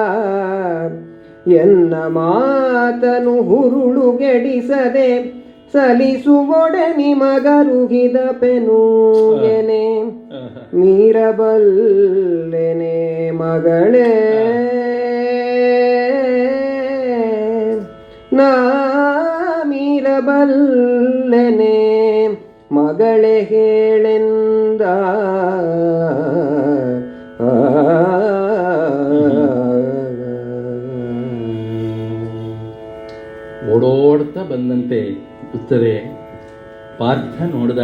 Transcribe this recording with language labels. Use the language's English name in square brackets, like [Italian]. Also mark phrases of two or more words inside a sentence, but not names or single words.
[Kannada] ಎನ್ನ ಮಾತನು ಹುರುಳುಗೆಡಿಸದೆ ಸಲಿಸುವೊಡೆ ನಿಮಗರುಗಿದ ಪೆನು ಎನೆ ಮೀರಬಲ್ಲೆನೆ ಮಗಳೇ ನಾ ಮೀರಬಲ್ಲೆನೆ ಮಗಳೇ ಹೇಳೆಂದ ಓಡೋಡ್ತಾ ಬಂದಂತೆ ಉತ್ತರೆ ಪಾರ್ಥ ನೋಡ್ದ.